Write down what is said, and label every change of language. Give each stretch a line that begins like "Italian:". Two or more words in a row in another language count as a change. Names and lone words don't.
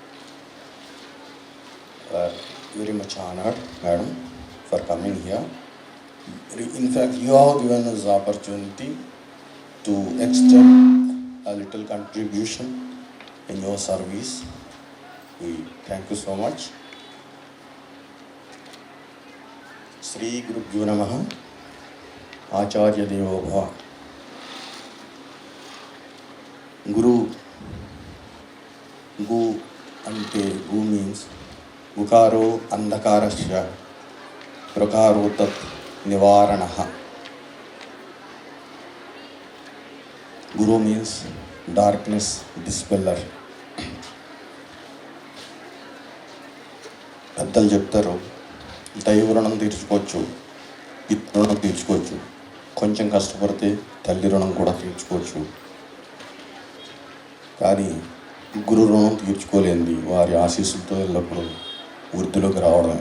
English: Very much honored, madam, for coming here. In fact, you have given us the opportunity to extend a little contribution in your service. We thank you so much.
Sanskrit: श्री गुरुभ्यो नमः, आचार्य देवो भव.
English: Guru, Gu ante Gu means
Sanskrit: गुकारो अन्धकारस्य प्रकारो तत् निवारणः.
English: Guru means darkness dispeller.
Telugu: పెద్దలు చెప్తారు, దైవ రుణం తీర్చుకోవచ్చు, పితృ రుణం తీర్చుకోవచ్చు, కొంచెం కష్టపడితే తల్లి రుణం కూడా తీర్చుకోవచ్చు, కానీ గురు రుణం తీర్చుకోలేంది వారి ఆశీస్సులతో ఎల్లప్పుడూ వృద్ధిలోకి రావడమే.